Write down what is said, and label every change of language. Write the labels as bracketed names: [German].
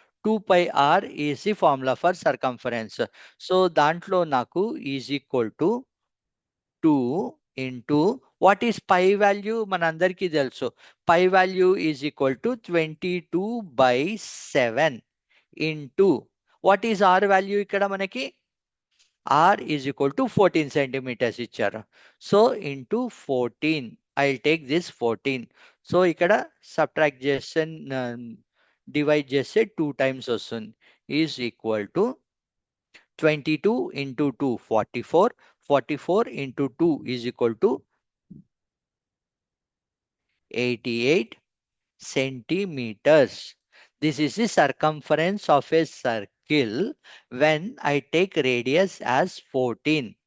[English] 2 pi r is the formula for circumference. So [Telugu] దాంట్లో నాకు [English] is equal to 2 into what is pi value [Telugu] మనందరికీ తెలుసు. [English] Pi value is equal to 22/7 into what is r value [Telugu] ఇక్కడ మనకి [English] r is equal to 14 centimeters [Telugu] ఇచ్చారు. [English] So into 14 I'll take this 14. [Telugu] So ఇక్కడ subtract చేస్తే divide చేస్తే 2 times వస్తుంది. [English] Is equal to 22 into 2 44. 44 into 2 is equal to 88 centimeters. This is the circumference of a circle when I take radius as 14.